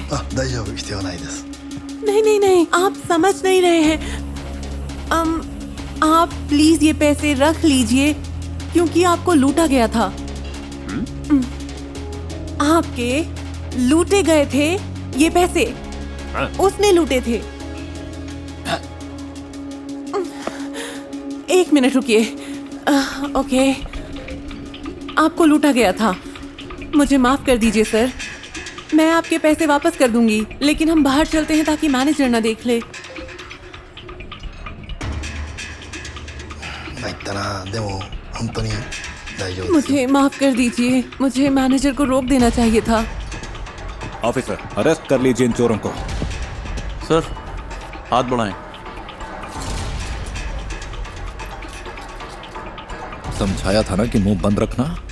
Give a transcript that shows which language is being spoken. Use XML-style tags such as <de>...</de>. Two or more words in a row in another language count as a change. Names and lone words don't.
<ja>あ、大丈夫、必要ないです。</ja> <hi>नहीं नहीं नहीं, आप समझ नहीं रहे हैं। आप प्लीज ये पैसे रख लीजिए, क्योंकि आपको लूटा गया था। आपके लूटे गए थे ये पैसे। उसने लूटे थे। एक मिनट रुकिए। ओके, आपको लूटा गया था। मुझे माफ कर दीजिए सर, मैं आपके पैसे वापस कर दूंगी, लेकिन हम बाहर चलते हैं ताकि मैनेजर ना देख ले।</hi> <ja>参ったな。でも本当に大丈夫ですよ。</ja> <hi>मुझे माफ कर दीजिए, मुझे मैनेजर को रोक देना चाहिए था। ऑफिसर, अरेस्ट कर लीजिए इन चोरों को। सर, हाथ बढ़ाएं। समझाया था ना कि मुंह बंद रखना।</hi>